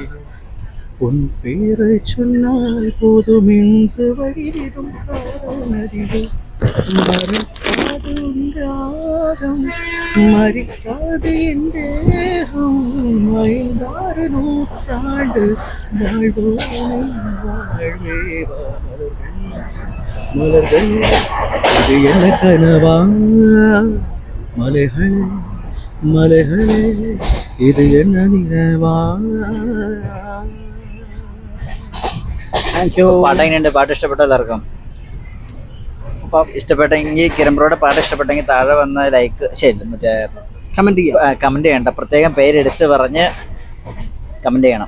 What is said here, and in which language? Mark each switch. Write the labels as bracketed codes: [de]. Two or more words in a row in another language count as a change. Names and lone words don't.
[ta] உன் பேரை சொன்னால் போதும் என்று வழிவிடும் காதல் நதிகள், மறக்காது உன்றாகம் மறிக்காது என் தேகம், 5-6 நூற்றாண்டு வாழ்வோம் வாழ்வே. மலர்கள் இது என்ன கனவா, மலைகளே இது என்ன நினைவா. [ml] പാട്ട് എങ്ങനെയുണ്ട്? പാട്ട് ഇഷ്ടപ്പെട്ട എല്ലാവർക്കും? അപ്പോൾ ഇഷ്ടപ്പെട്ടെങ്കിൽ കിരമ്പ്രോയുടെ പാട്ട് ഇഷ്ടപ്പെട്ടെങ്കിൽ താഴെ വന്ന ലൈക്ക്, ശരി, മറ്റേ കമന്റ് ചെയ്യണ്ട. പ്രത്യേകം പേരെടുത്ത് പറഞ്ഞ് കമന്റ് ചെയ്യണം.